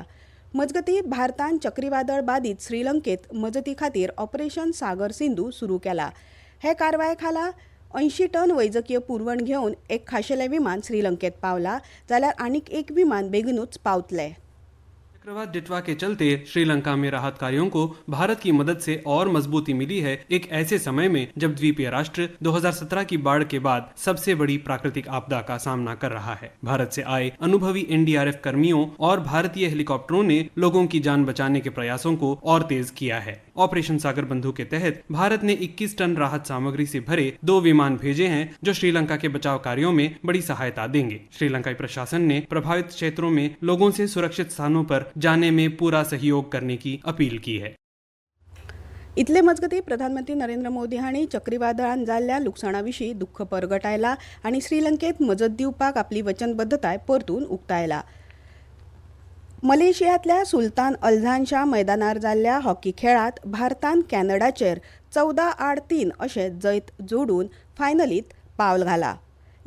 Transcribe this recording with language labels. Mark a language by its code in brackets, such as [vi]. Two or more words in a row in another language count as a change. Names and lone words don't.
[kok] मजगतीं भारतान चक्रीवादळ बादीत श्रीलंकेत मजती खातीर ऑपरेशन सागर सिंधू सुरू केला. हे कारवाये खाला 80 टन वैजकीय पुरवण घेवन एक खाशेलें विमान श्रीलंकेत पावला, जाल्यार आनीक एक विमान बेगीनूच पावतलें. [hi] चक्रवात डिटवा के चलते श्रीलंका में राहत कार्यों को भारत की मदद से और मजबूती मिली है, एक ऐसे समय में जब द्वीपीय राष्ट्र 2017 की बाढ़ के बाद सबसे बड़ी प्राकृतिक आपदा का सामना कर रहा है. भारत से आए अनुभवी NDRF कर्मियों और भारतीय हेलीकॉप्टरों ने लोगों की जान बचाने के प्रयासों को और तेज किया है. ऑपरेशन सागर बंधु के तहत भारत ने 21 टन राहत सामग्री से भरे 2 विमान भेजे हैं, जो श्रीलंका के बचाव कार्यों में बड़ी सहायता देंगे. श्रीलंकाई प्रशासन ने प्रभावित क्षेत्रों में लोगों से सुरक्षित स्थानों पर जाने में पूरा सहयोग करने की अपील की है. [kok] इतले मजगतीं प्रधानमंत्री नरेंद्र मोदी हांणी चक्रीवादळान जाल्ल्या लुकसाणा विशीं दुख्ख परगटायला आनी श्रीलंकेत मजत दिवपाक आपली वचनबद्धताय परतून उक्तायला. मलेशियांतल्या सुलतान अल्झान शाह मैदानार जाल्ल्या हॉकी खेळांत भारतान कॅनडाचेर 14-3 अशें जैत जोडून फायनलींत पावल घाला.